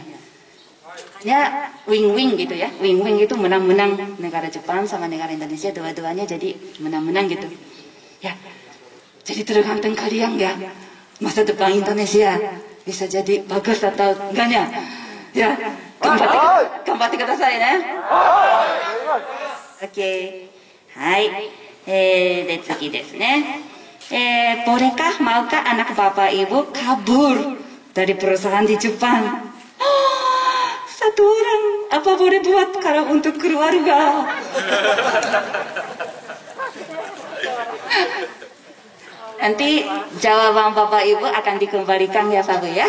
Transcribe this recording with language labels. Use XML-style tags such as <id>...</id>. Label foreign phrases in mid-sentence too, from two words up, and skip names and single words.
<id>Ya win-win gitu ya. Win-win itu menang-menang, negara Jepang sama negara Indonesia dua-duanya jadi menang-menang gitu. Ya. Jadi tergantung kalian ya. Masa depan Indonesia bisa jadi bagus atau enggaknya. Ya.</id> <ja>頑張ってください ya.</ja> <id>Oke. Hai.</id> <ja>で次ですね。</ja> <id>bolehkah maukah anak bapak ibu kabur dari perusahaan di Jepang? Satu orang, apa boleh buat kalau untuk keluarga? Nanti jawaban bapak ibu akan dikembalikan ya Pak Bu ya.</id>